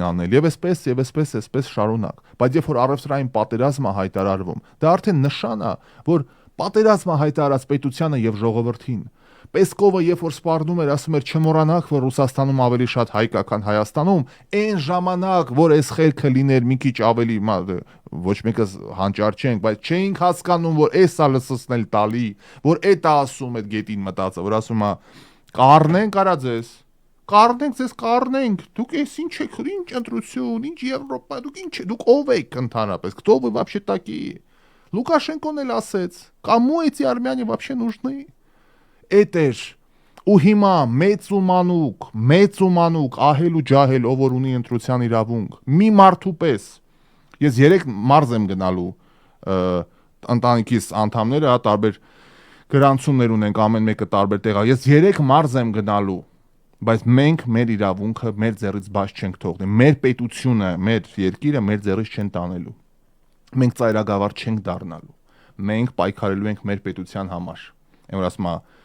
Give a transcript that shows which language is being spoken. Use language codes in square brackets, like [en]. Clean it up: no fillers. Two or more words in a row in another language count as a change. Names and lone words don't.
[hy] անել եւ այսպես շարունակ։ Բայց երբ որ առևտրային պատերազմը հայտարարվում, դա արդեն նշան է, որ պատերազմը հայտարարած պետությանը եւ ժողովրդին։ Պեսկովը երբ որ սպառնում էր, ասում էր չմոռանաք, որ Ռուսաստանում ավելի շատ հայ կա, քան Հայաստանում, այն ժամանակ, որ այս խելքը լիներ մի քիչ ավելի, ոչ մեկս հանճար չենք, բայց չէինք հասկանում, որ էսա լսեցնել տալի, որ էտա ասում այդ գետին մտածը, որ ասում է կառնենք արա ձեզ, կառնենք, դուք էս ինչ եք, ինչ ընտրություն, ինչ Եվրոպա, դուք ինչ եք, դուք ով եք ընդհանրապես, [ru] кто вы вообще такие։ [hy] Լուկաշենկոն էլ ասեց, [ru] кому эти армяне вообще нужны։ [hy] Էդ էր ու հիմա մեծ ու մանուկ ահել ու ջահել ով որ ունի ընտրության իրավունք մի մարդու պես ես 3 մարզ եմ գնալու ընտանիքիս անդամները տարբեր գրանցումներ ունենք ամեն մեկը տարբեր տեղա ես 3 մարզ եմ գնալու բայց մենք մեր իրավունքը մեր ձեռից բաց չենք թողնի մեր պետությունը մեր երկիրը մեր ձեռից չեն տանելու մենք ծայրագավառ չենք դառնալու մենք պայքարելու ենք մեր պետության համար այն որ ասում